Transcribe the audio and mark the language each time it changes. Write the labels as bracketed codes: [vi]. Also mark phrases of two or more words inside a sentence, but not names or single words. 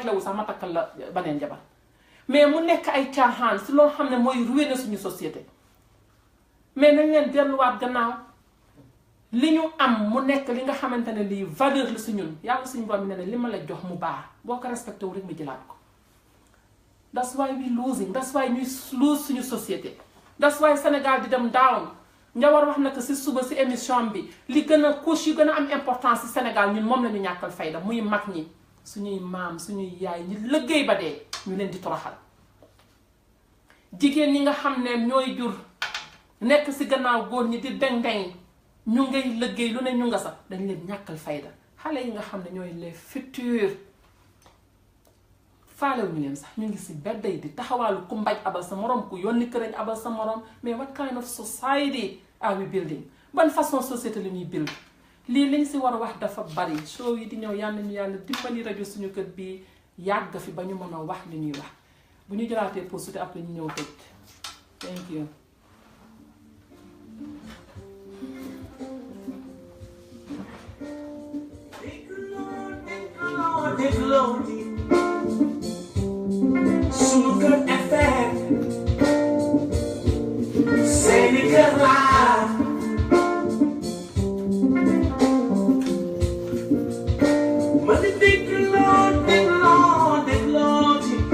[wo] réglé wu sax ma takkal la beneen jabar mais mu nekk ay caaxaan si loo xam ne mooy ruiner suñu société mais nañ leen delluwaat gannaaw li ñu am mu nekk li nga xamante ne lii valeur la si ñun yàlla suñu borom ne li ma la jox mu baax boo ko respecté wu rek ma jëlaat ko [en] that's why we losing that's why [wo] ñuy lose suñu société [en] that's why [wo] Sénégal di dem down Njawar wax na ko si suba si émission bi li gën a couche yu gën a am importance si Sénégal ñun moom la ñu ñàkkal fayda muy mag ñi suñuy maam suñuy yaay ñi liggéey ba dee ñu leen di toroxal jigéen ñi nga xam ne ñooy jur nekk si gannaaw góor ñi di deng-deng ñu ngay liggéey lu ne ñu nga sax dañ leen ñàkkal fayda xale yi nga xam ne ñooy [fr] les futurs [wo] faalew ñu leen sax ñu ngi si bedday di taxawaalu ku mbaj abal sa morom ku yónni kërañ abal sa morom mais [en] what kind of society are we building [wo] ban façon société la ñuy build lii liñ si war a wax dafa bari show yi di ñëw yàlla ñu yàlla dimbali rajo suñu kër bi yàgg fi ba ñu mën a wax li ñuy wax bu ñu jëlaatee pause te après ñu ñëw tëj [en] thank you. [wo] Sunuker FM seeni kër laa ma di dégloo ci